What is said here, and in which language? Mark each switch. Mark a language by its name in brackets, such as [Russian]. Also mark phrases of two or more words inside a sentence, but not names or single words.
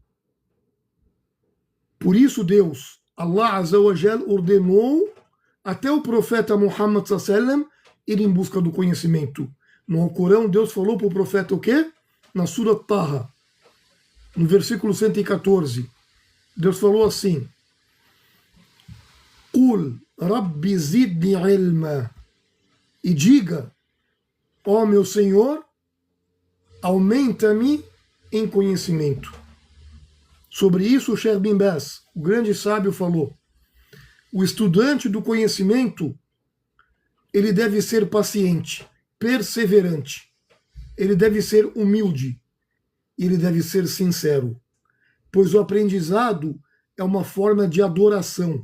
[Portuguese] Por isso Deus, [Arabic] الله عز وجل, [Portuguese] ordenou até o profeta Muhammad sallam ir em busca do conhecimento. No Alcorão, Deus falou para o profeta o quê? Na Sura Taha, no versículo 114, Deus falou assim: [Arabic] قل رب زدني علما. [Portuguese] E diga: ó meu Senhor, aumenta-me em conhecimento. Sobre isso, o Sheikh Bin Baz, o grande sábio, falou: o estudante do conhecimento, ele deve ser paciente, perseverante, ele deve ser humilde, ele deve ser sincero, pois o aprendizado é uma forma de adoração.